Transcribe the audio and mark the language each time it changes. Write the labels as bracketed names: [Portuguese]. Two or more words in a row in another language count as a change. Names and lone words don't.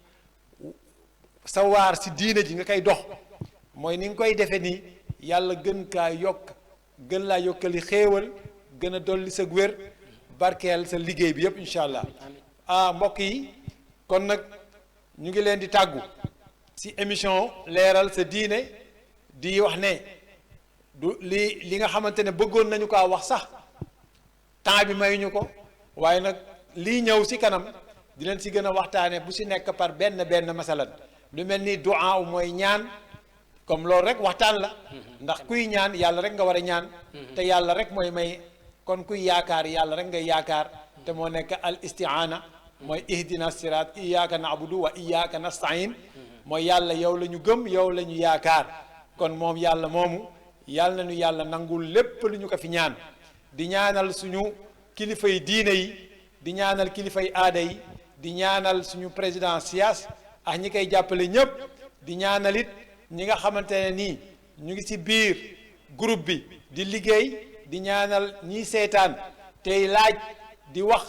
[Wolof] sa waar si diine ji nga koy dox mooy ni nga koy defe nii yàlla gën kaa yokk gën laa yokkali xéewal gën a dolli sa wér barkeel sa liggéey bi yépp [Arabic] إن شاء الله [Wolof] mbokk yi kon nag ñu ngi leen di tàggu si émission leeral sa diine di wax ne du li nga xamante ne bëggoon nañu kaa wax sax temps bi mayuñu ko waaye nag lii ñëw si kanam di leen si gën a waxtaane bu si nekk par benn masalan lu mel ni du'a mooy ñaan comme loolu rek waxtaan la ndax kuy ñaan yàlla rek nga war a ñaan te yàlla rek mooy may kon kuy yaakaar yàlla rek ngay yaakaar te moo nekk [Arabic] الاستعانة [Wolof] mooy [Arabic] اهدنا صراط إياك نعبد و إياك نستعين [Wolof] mooy yàlla yow la ñu gëm yow la ñu yaakaar kon moom yàlla moomu yàlla na ñu yàlla nangul lépp lu ñu ko fi ñaan di ñaanal suñu kilifay diine yi di ñaanal kilifay aada yi di ñaanal suñu président Siyaas ak ñi koy jàppale ñëpp di ñaanal it ñi nga xamante ne nii ñu ngi ci biir groupe bi di liggéey di ñaanal ñiy seetaan tey laaj di wax